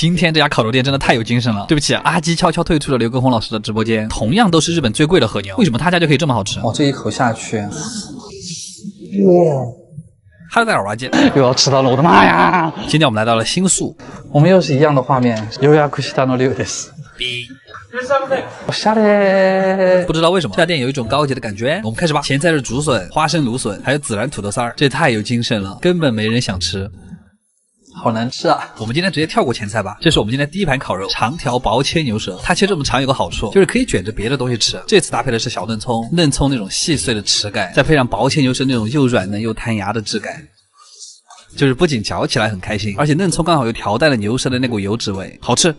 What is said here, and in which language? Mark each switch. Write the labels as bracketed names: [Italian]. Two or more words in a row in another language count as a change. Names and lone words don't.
[Chinese] 今天这家烤肉店真的太有精神了。对不起啊，阿基悄悄退出了刘畊宏老师的直播间。同样都是日本最贵的和牛，为什么他家就可以这么好吃？哦，这一口下去，哇！哈喽，大家好，我是阿基，又要吃到了，我的妈呀！今天我们来到了新宿，我们又是一样的画面。 [Japanese] 予約したの龍です。おしゃれ。 [Chinese] 不知道为什么这家店有一种高级的感觉。我们开始吧。前菜是竹笋、花生芦笋，还有孜然土豆丝儿，这太有精神了，根本没人想吃。好难吃啊！我们今天直接跳过前菜吧。这是我们今天第一盘烤肉，长条薄切牛舌。它切这么长有个好处，就是可以卷着别的东西吃。这次搭配的是小嫩葱，嫩葱那种细碎的齿感，再配上薄切牛舌那种又软嫩又弹牙的质感，就是不仅嚼起来很开心，而且嫩葱刚好又调淡了牛舌的那股油脂味，好吃。